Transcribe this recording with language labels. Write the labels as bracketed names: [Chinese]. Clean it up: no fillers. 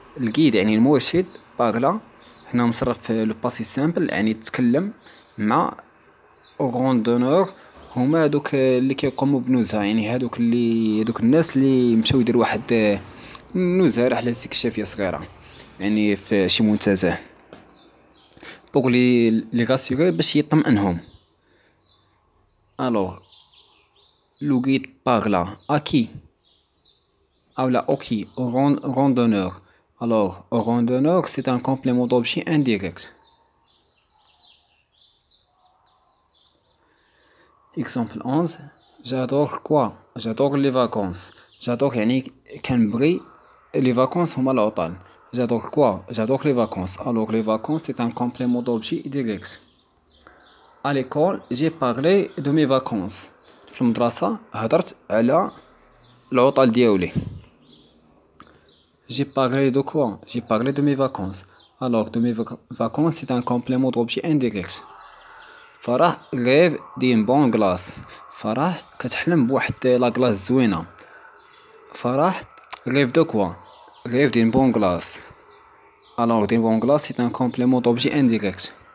[Arabic] الجيد يعني المرشد [French] parle [Arabic] هنا مصرف في [French] le passé simple [Arabic] يعني تكلم مع randonneur، هما هادوك اللي كيقوموا بنزهة، يعني هادوك الناس اللي مشاو يديروا واحد نزهة رحلة استكشافية صغيرة يعني في شي منتزه [French] pour les rassurer [Arabic] باش يطمئنهم. [French] Alors le guide parle à qui? Au randonneur. Alors, au randonneur, c'est un complément d'objet indirect. Exemple 11. J'adore quoi? J'adore les vacances. J'adore [Arabic] يعني كنبغي [French] les vacances [Arabic] هما العطل. [French] J'adore quoi? J'adore les vacances. Alors, les vacances, c'est un complément d'objet direct. À l'école, j'ai parlé de mes vacances. [Arabic] في المدرسة هدرت على العطل ديالي. [French] J'ai parlé de quoi? J'ai parlé de mes vacances. Alors, de mes vacances, c'est un complément d'objet indirect. فرح rêve d'une bonne glace. [Arabic] فرح كتحلم بواحد لا glace زوينة. [French] فرح rêve de quoi? Rêve d'une bonne glace. Alors, d'une bonne glace, c'est un complément d'objet indirect.